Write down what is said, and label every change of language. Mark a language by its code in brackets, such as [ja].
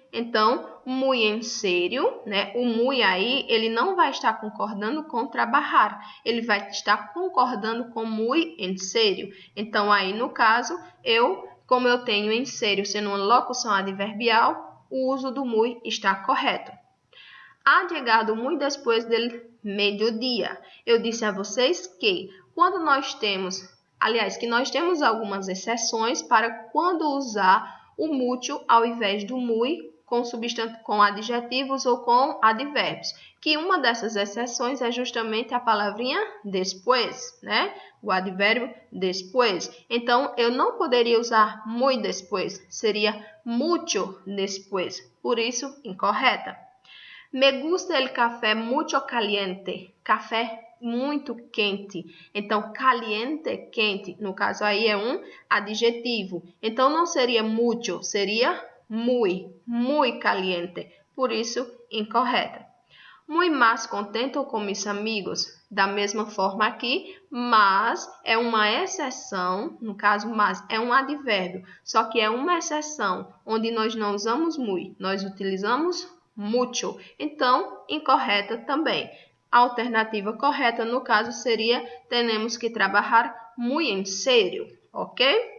[pt] Então, muy em sério, né? O muy aí, ele não vai estar concordando com trabalhar. Ele vai estar concordando com muy em sério. Então, aí, no caso, como eu tenho em sério sendo uma locução adverbial, o uso do muy está correto. [es] Ha llegado muy después del mediodía. [pt] Eu disse a vocês que quando nós temos, que nós temos algumas exceções para quando usar o mucho ao invés do muy com adjetivos ou com advérbios. Que uma dessas exceções é justamente a palavrinha después, né? O advérbio después. Então, eu não poderia usar muy después, seria mucho después. Por isso, incorreta. [es] Me gusta el café mucho caliente. [pt] Café muito quente. Então, caliente, quente. No caso aí é um adjetivo. Então, não seria mucho, seria muy caliente. Por isso, incorreta. [es] Muy más contento com mis amigos. [pt] Da mesma forma aqui, mas é uma exceção. No caso, mas é um advérbio. Só que é uma exceção, onde nós não usamos muy. Nós utilizamos mucho. Então, incorreta também. A alternativa correta, no caso, seria temos que trabalhar [es] muy en serio, [pt] ok?